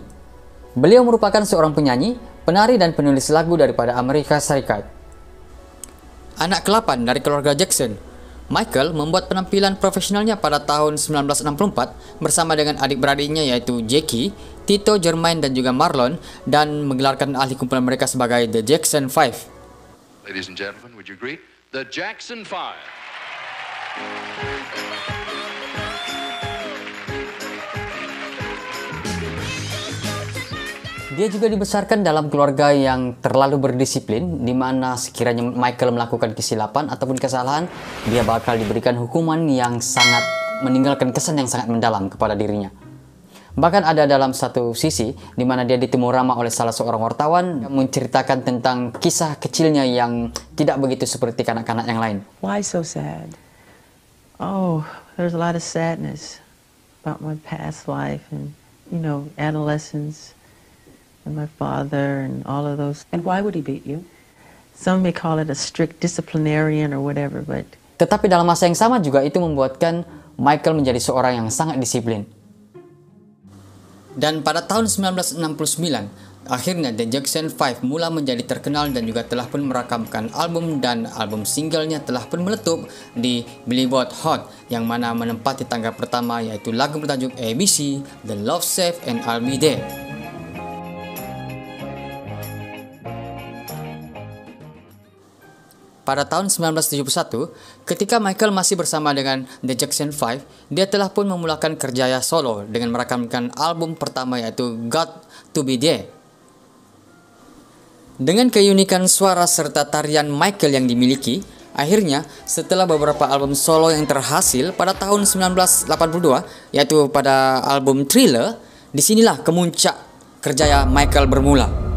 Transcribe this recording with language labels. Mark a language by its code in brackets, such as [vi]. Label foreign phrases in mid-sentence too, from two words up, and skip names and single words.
[ms] Beliau merupakan seorang penyanyi, penari dan penulis lagu daripada Amerika Serikat. Anak ke-8 dari keluarga Jackson, Michael membuat penampilan profesionalnya pada tahun 1964 bersama dengan adik-beradiknya yaitu Jackie, Tito, Jermaine dan juga Marlon, dan menggelarkan ahli kumpulan mereka sebagai The Jackson 5. [en] Ladies and gentlemen, would you greet the Jackson 5? [ms] Dia juga dibesarkan dalam keluarga yang terlalu berdisiplin, di mana sekiranya Michael melakukan kesilapan ataupun kesalahan, dia bakal diberikan hukuman yang sangat meninggalkan kesan yang sangat mendalam kepada dirinya. Bahkan ada dalam satu sisi di mana dia ditemu ramah oleh salah seorang wartawan yang menceritakan tentang kisah kecilnya yang tidak begitu seperti kanak-kanak yang lain. [en] Why so sad? Oh, there's a lot of sadness about my past life and, you know, adolescence and my father and all of those. And why would he beat you? Some may call it a strict disciplinarian or whatever, but... [ms] Tetapi dalam masa yang sama juga itu membuatkan Michael menjadi seorang yang sangat disiplin. Dan pada tahun 1969, akhirnya The Jackson 5 mula menjadi terkenal dan juga telah pun merakamkan album dan album singlenya telah pun meletup di Billboard Hot yang mana menempati tangga pertama yaitu lagu bertajuk ABC, The Love Safe, and I'll Be There. Pada tahun 1971, ketika Michael masih bersama dengan The Jackson 5, dia telah pun memulakan kerjaya solo dengan merakamkan album pertama yaitu Got to Be There. Dengan keunikan suara serta tarian Michael yang dimiliki, akhirnya setelah beberapa album solo yang terhasil pada tahun 1982, yaitu pada album Thriller, disinilah kemuncak kerjaya Michael bermula.